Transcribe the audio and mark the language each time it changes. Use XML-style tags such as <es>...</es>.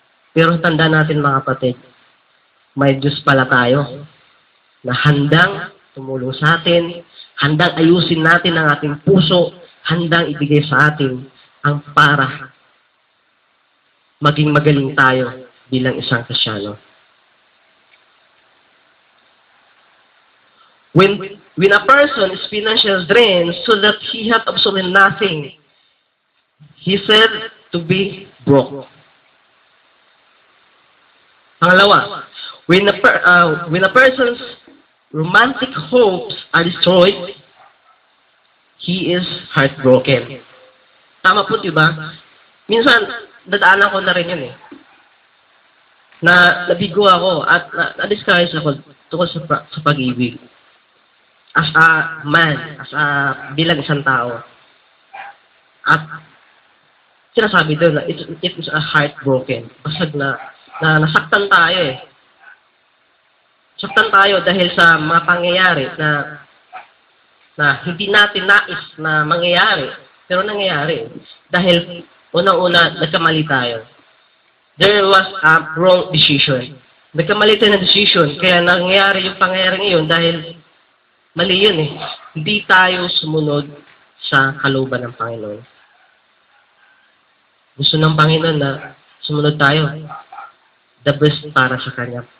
<tl>Pero tanda natin mga kapatid, may Diyos pala tayo na handang tumulong sa atin, handang ayusin natin ang ating puso, handang ibigay sa atin ang para maging magaling tayo bilang isang Kristyano.</tl> <en>When a person is financially drained so that he had absolutely nothing, he said to be broke.</en> <tl>Pangalawa,</tl> <en>when a person's romantic hopes are destroyed, he is heartbroken.</en> <tl>Tama po, diba? Minsan, dadaanan ko na rin yun eh. Nabigo ako at na-discourage ako tungkol sa pag-ibig.</tl> <en>As a man,</en> <tl>bilang isang tao. At sinasabi doon na</tl> <en>it is a heartbroken.</en> <tl>Basag na nasaktan tayo eh. Saktan tayo dahil sa mga pangyayari na hindi natin nais na mangyayari, pero nangyayari. Dahil unang-una, nagkamali tayo.</tl> <en>There was a wrong decision.</en> <tl>Nagkamali tayo ng decision, kaya nangyayari yung pangyayari ngayon dahil mali yun eh. Hindi tayo sumunod sa kalooban ng Panginoon. Gusto ng Panginoon na sumunod tayo.</tl> <en>The best</en> <tl>para sa Kanya.</tl>